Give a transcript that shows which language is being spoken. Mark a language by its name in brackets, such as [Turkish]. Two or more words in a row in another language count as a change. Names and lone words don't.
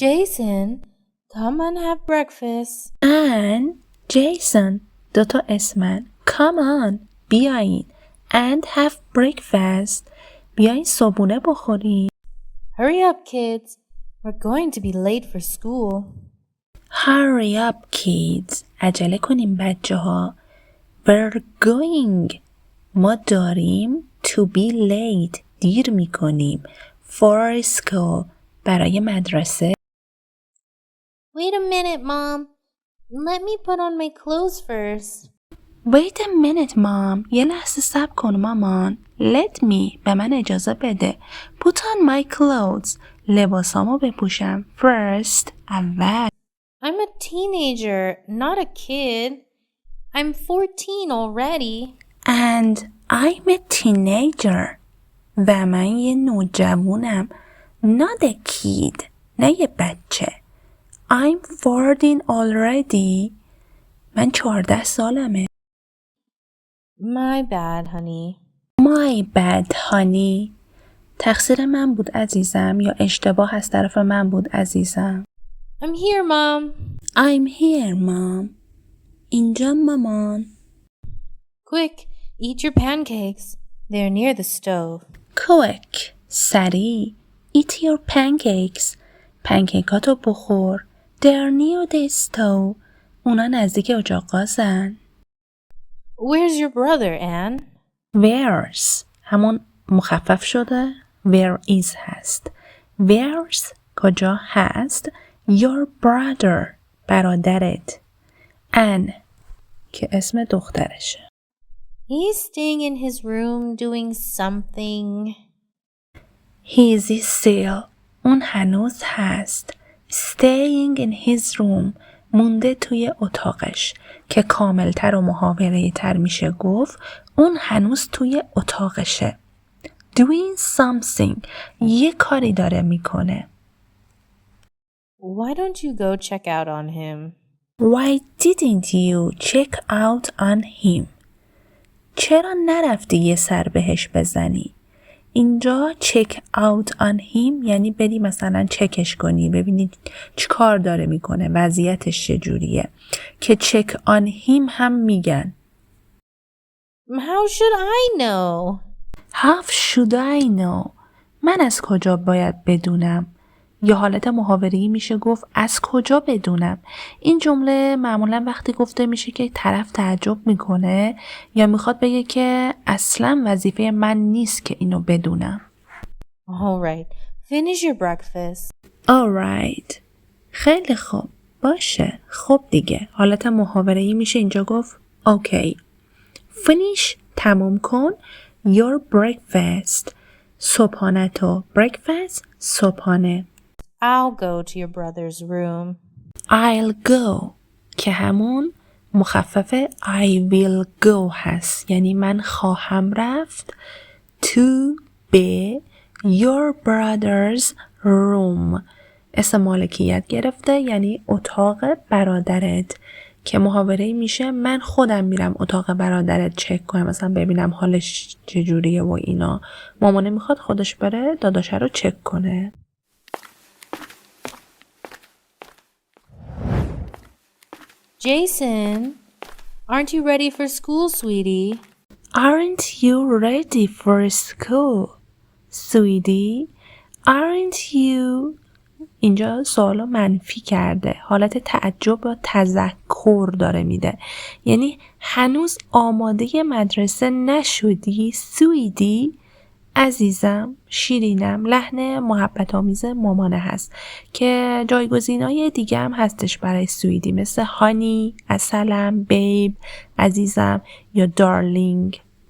[English] Jason, come and have breakfast. [Persian] and Jason دوتا اسمن. [English] Come on بیاین and have breakfast [Persian] بیاین صبحونه بخورین. [English] Hurry up, kids. We're going to be late for school. Hurry up kids [Persian] عجله کنیم بچه ها. [English] We're going [Persian] ما داریم [English] to be late [Persian] دیر میکنیم [English] for school [Persian] برای مدرسه. [English] Wait a minute, Mom. Let me put on my clothes first. Wait a minute mom [Persian] یه لحظه صبر کن مامان. [English] Let me [Persian] به من اجازه بده. [English] Put on my clothes [Persian] لباسامو بپوشم [English] first اول. I'm a teenager, not a kid. I'm 14 already. And I'm a teenager [Persian] و من یه نوجوانم [English] not a kid [Persian] نه یه بچه. [English] I'm 14 already [Persian] من 14 سالمه. [English] My bad, honey. My bad honey [Persian] تقصیر من بود عزیزم یا اشتباه از طرف من بود عزیزم. [English] I'm here, Mom. I'm here mom [Persian] اینجا مامان. [English] Quick, eat your pancakes. They're near the stove. Quick سریع eat your pancakes [Persian] پنکیکاتو بخور. [English] They're near the stove [Persian] اونا نزدیک اجاق گازن. [English] Where's your brother, Anne? [Persian] Where's همون مخفف شده [English] where is [Persian] هست. Where's کجا هست [English] your brother [Persian] برادرت. Anne که اسم دخترشه. [English] He's staying in his room doing something. He's still [Persian] اون هنوز هست. [English] Staying in his room [Persian] مونده توی اتاقش که کاملتر و محاوره تر میشه گفت اون هنوز توی اتاقشه. [English] Doing something [Persian] یه کاری داره میکنه. [English] Why don't you go check out on him? Why didn't you check out on him? [Persian] چرا نرفتی یه سر بهش بزنی؟ اینجا [English] check out on him [Persian] یعنی بدی مثلا چکش کنی ببینی چی کار داره میکنه وضعیتش چجوریه که [English] check on him [Persian] هم میگن. [English] How should I know? How should I know? [Persian] من از کجا باید بدونم؟ یا حالت محاوره‌ای میشه گفت از کجا بدونم. این جمله معمولا وقتی گفته میشه که طرف تعجب میکنه یا میخواد بگه که اصلا وظیفه من نیست که اینو بدونم. [English] All right. Finish your breakfast. Alright. [Persian] خیلی خوب. باشه. خب دیگه. حالت محاوره‌ای میشه اینجا گفت okay. Finish تمام کن [English] your breakfast. [Persian] صبحانه‌تو. Breakfast صبحانه. [English] I'll go to your brother's room. I'll go [Persian] که همون مخفف [English] I will go [Persian] هست یعنی من خواهم رفت to به [English] your brother's room [Persian] اسم مالکیت گرفته یعنی اتاق برادرت که محاوره میشه من خودم میرم اتاق برادرت چک کنم مثلا ببینم حالش چجوریه و اینا. مامانه میخواد خودش بره داداشه رو چک کنه. [English] Jason, aren't you ready for school, sweetie? Aren't you ready for school, sweetie? Aren't you [Persian] اینجا سوالو منفی کرده حالت تعجب و تذکر داره میده یعنی هنوز آماده مدرسه نشدی سویدی عزیزم شیرینم لحن محبت آمیز مامانه هست که جایگزینای دیگه هم هستش برای سویدی مثل هانی، عسلم، بیب، عزیزم یا دارلینگ.